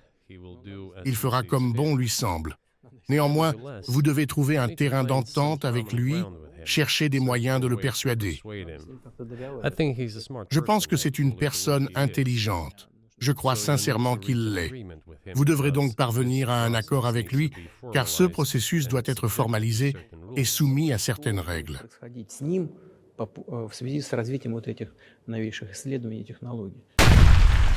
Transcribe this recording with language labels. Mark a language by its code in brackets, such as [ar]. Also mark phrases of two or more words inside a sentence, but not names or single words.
[fr] Il fera comme bon lui semble. Néanmoins, vous devez trouver un terrain d'entente avec lui, chercher des moyens de le persuader. Je pense que c'est une personne intelligente. Je crois sincèrement qu'il l'est. Vous devrez donc parvenir à un accord avec lui, car ce processus doit être formalisé et soumis à certaines règles. [ru] В связи с развитием вот этих новейших исследований и технологий.